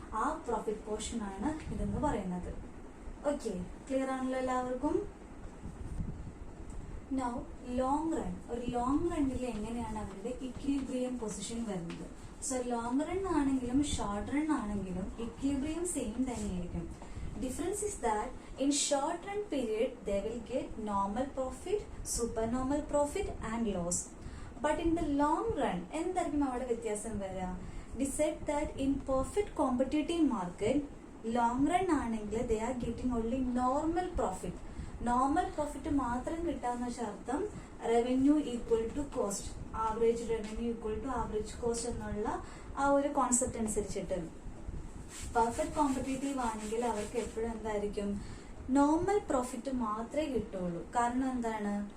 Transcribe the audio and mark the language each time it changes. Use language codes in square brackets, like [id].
[ml] ആ profit portion ആണ് ഇതെന്ന് പറയുന്നത്. ഓക്കെ, ക്ലിയർ ആണല്ലോ എല്ലാവർക്കും? Now long run. ഒരു ലോങ് റണ്ണിൽ എങ്ങനെയാണ് അവരുടെ ഇക്വിലിബ്രിയം പൊസിഷൻ വരുന്നത്? സോ ലോങ് റൺ ആണെങ്കിലും ഷോർട്ട് റൺ ആണെങ്കിലും ഇക്വിലിബ്രിയം സെയിം തന്നെയായിരിക്കും. [en] Difference is that in short run period they will get normal profit, supernormal profit and loss. But in the long run [ml] എന്തായിരിക്കും അവിടെ വ്യത്യാസം വരിക? [en] We said that in perfect competitive market long run [ml] ആണെങ്കിൽ [en] they are getting only normal profit. [ml] Normal profit മാത്രം കിട്ടാന്ന് വെച്ചാൽ അർത്ഥം revenue equal to cost, average revenue equal to average cost എന്നുള്ള ആ ഒരു കോൺസെപ്റ്റ് അനുസരിച്ചിട്ട്. പെർഫെക്റ്റ് കോമ്പറ്റേറ്റീവ് ആണെങ്കിൽ അവർക്ക് എപ്പോഴും എന്തായിരിക്കും? നോർമൽ പ്രോഫിറ്റ് മാത്രമേ കിട്ടുള്ളൂ. കാരണം എന്താണ്?